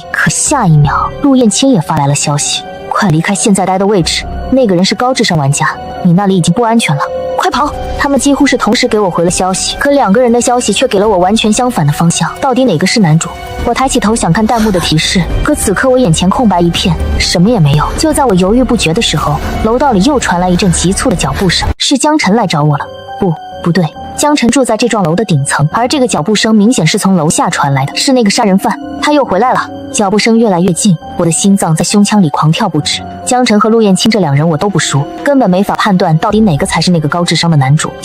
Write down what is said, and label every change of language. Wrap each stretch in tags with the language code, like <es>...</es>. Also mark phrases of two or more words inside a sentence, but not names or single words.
<zh>可下一秒陸燕青也發來了消息，快離開現在待的位置，那個人是高智商玩家，你那裡已經不安全了，快跑！他們幾乎是同時給我回了消息，可2個人的消息卻給了我完全相反的方向，到底哪個是男主？我抬起頭想看彈幕的提示，可此刻我眼前空白一片，什麼也沒有。就在我猶豫不決的時候，樓道裡又傳來一陣急促的腳步聲，是江晨來找我了。不對， 江晨住在這幢樓的頂層，而這個腳步聲明顯是從樓下傳來的，是那個殺人犯，他又回來了。腳步聲越來越近，我的心臟在胸腔裡狂跳不止。江晨和陸燕青這兩人我都不熟，根本沒法判斷到底哪個才是那个高智商的男主。</zh>